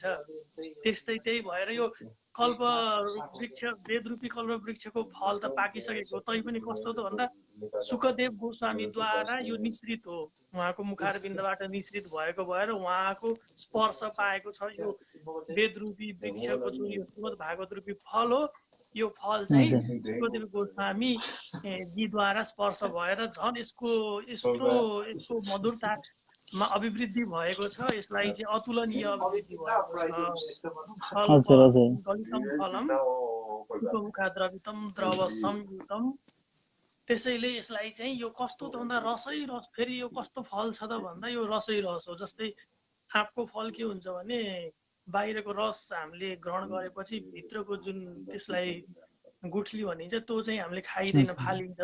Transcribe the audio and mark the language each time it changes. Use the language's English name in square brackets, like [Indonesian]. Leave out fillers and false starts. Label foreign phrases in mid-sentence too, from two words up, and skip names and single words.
[Nepali] त्यस्तै त्यही भएर यो कल्प वृक्ष वेद रूपी कल्प वृक्षको फल त पाकिसकेको, तैपनि कस्तो त भन्दा सुखदेव गोस्वामीद्वारा यो निश्रित हो, उहाँको मुखारविन्दबाट निश्रित भएको भएर उहाँको स्पर्श पाएको छ यो वेद रूपी वृक्षको जुन यो श्रीमद् भागवत रूपी फल हो। यो फल चाहिँ सुखदेव गोस्वामी जीद्वारा स्पर्श भएर झन् यसको मधुरतामा अभिवृद्धि भएको छ। यसलाई चाहिँ अतुलनीय अभिवृद्धि भएको छ। [Sanskrit] गलितम फलम सुखमुखा द्रवितम द्रव संयुतम। [Nepali] त्यसैले यसलाई चाहिँ यो कस्तो त भन्दा रसै रस, फेरि यो कस्तो फल छ त भन्दा यो रसै रस हो। जस्तै आँपको फल के हुन्छ भने बाहिरको रस हामीले ग्रहण गरेपछि भित्रको जुन त्यसलाई गुठली भनिन्छ त्यो चाहिँ हामीले खाइँदैन, फालिन्छ।